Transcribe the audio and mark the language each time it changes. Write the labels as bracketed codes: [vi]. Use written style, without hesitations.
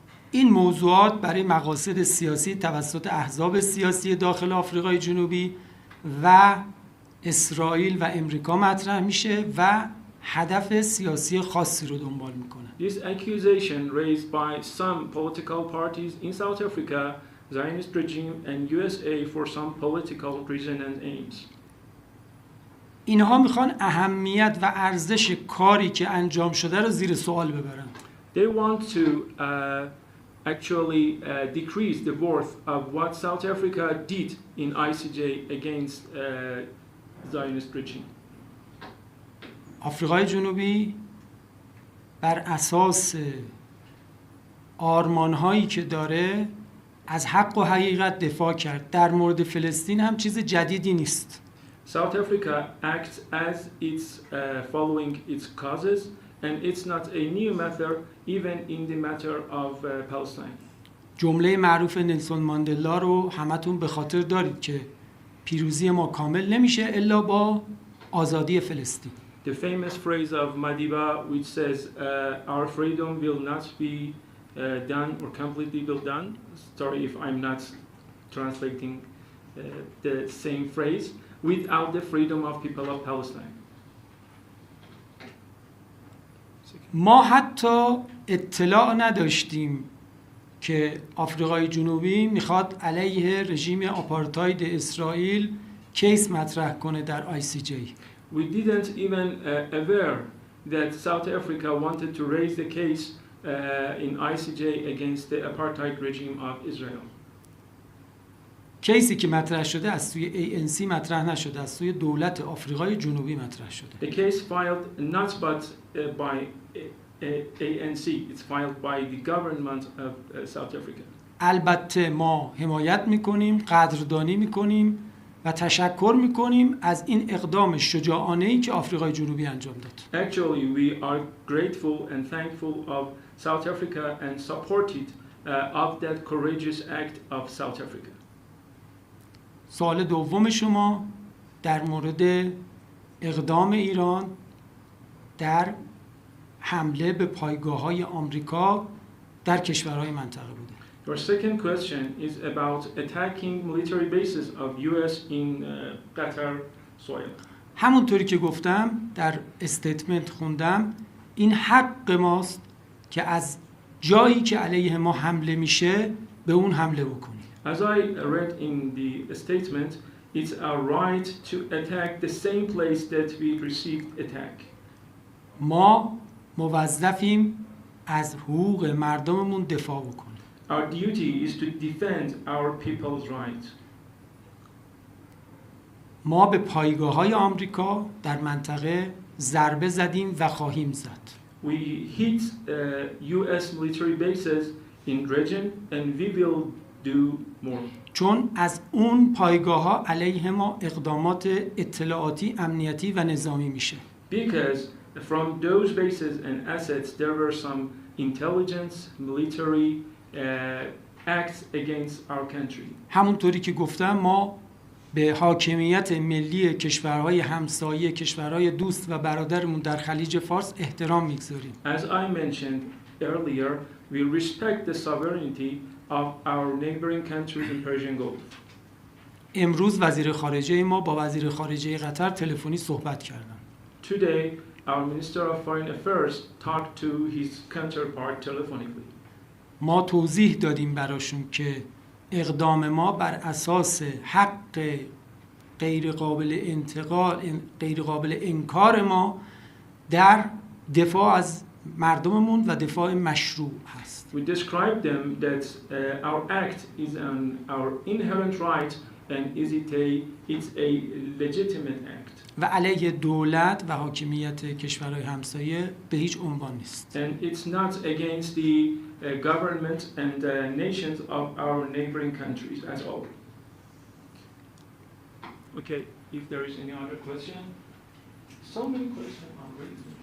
[fa] این موضوعات برای مقاصد سیاسی توسط احزاب سیاسی داخل آفریقای جنوبی و اسرائیل و امریکا مطرح میشه و هدف سیاسی خاصی رو دنبال میکنه. [en] This accusation raised by some political parties in South Africa, Zionist regime and USA for some political reason and aims. [fa] اینها میخوان اهمیت و ارزش کاری که انجام شده رو زیر سوال ببرن. [en] They want to actually decrease the worth of what South Africa did in ICJ against Zionist regime. [fa] آفریقای جنوبی بر اساس آرمان‌هایی که داره از حق و حقیقت دفاع کرد. در مورد فلسطین هم چیز جدیدی نیست. [en] South Africa acts as it's following its causes, and it's not a new matter even in the matter of Palestine. [fa] جمله معروف نلسون ماندلا رو همتون به خاطر دارید که پیروزی ما کامل نمیشه الا با آزادی فلسطین. [en] The famous phrase of Madiba which says our freedom will not be done or completely will done. Sorry if I'm not translating the same phrase. Without the freedom of people of Palestine. [fa] ما حتی اطلاع نداشتیم که آفریقای جنوبی میخواد علیه رژیم آپارتاید اسرائیل کیس مطرح کنه در ICJ. [en] We didn't even aware that South Africa wanted to raise the case in ICJ against the apartheid regime of Israel. [fa] کیسی که مطرح شده از سوی ANC مطرح نشده، از سوی دولت آفریقای جنوبی مطرح شده. [en] The case filed not but by ANC, it's filed by the government of South Africa. [fa] البته ما حمایت میکنیم، قدردانی میکنیم و تشکر میکنیم از این اقدام شجاعانه‌ای که آفریقای جنوبی انجام داد. [en] Actually, we are grateful and thankful of South Africa and supported of that courageous act of South Africa. [fa] سوال دوم شما در مورد اقدام ایران در حمله به پایگاه‌های آمریکا در کشورهای منطقه بوده. [en] Your second question is about attacking military bases of US in Qatar soil. [fa] همونطوری که گفتم در استیتمنت خوندم این حق ماست که از جایی که علیه ما حمله میشه به اون حمله بکنیم. [en] As I read in the statement, it's our right to attack the same place that we received attack. [fa] ما موظفیم از حقوق مردممون دفاع بکنیم. [en] Our duty is to defend our people's rights. [fa] ما به پایگاه‌های آمریکا در منطقه ضربه زدیم و خواهیم زد. [en] We hit US military bases in region and we will do more. [fa] چون از اون پایگاه‌ها علیه ما اقدامات اطلاعاتی، امنیتی و نظامی میشه. [en] Because from those bases and assets there were some intelligence, military acts against our country. [fa] همونطوری که گفتم ما به حاکمیت ملی کشورهای همسایه، کشورهای دوست و برادرمون در خلیج فارس احترام میگذاریم. [en] As I mentioned earlier, we respect the sovereignty of our neighboring countries in Persian Gulf. [fa] امروز وزیر خارجه ما با وزیر خارجه قطر تلفنی صحبت کردن. [en] Today, our Minister of Foreign Affairs talked to his counterpart telephonically. [fa] ما توضیح دادیم براشون که اقدام ما بر اساس حق غیر قابل انتقال، غیر قابل انکار ما در دفاع از مردممون و دفاع مشروع هست. [en] We described them that our act is our inherent right and it's a legitimate act. [fa] و علیه دولت و حاکمیت کشورهای همسایه به هیچ عنوان نیست. [en] And it's not against the government and nations of our neighboring countries at all. Okay, if there is any other question. So many questions are raised.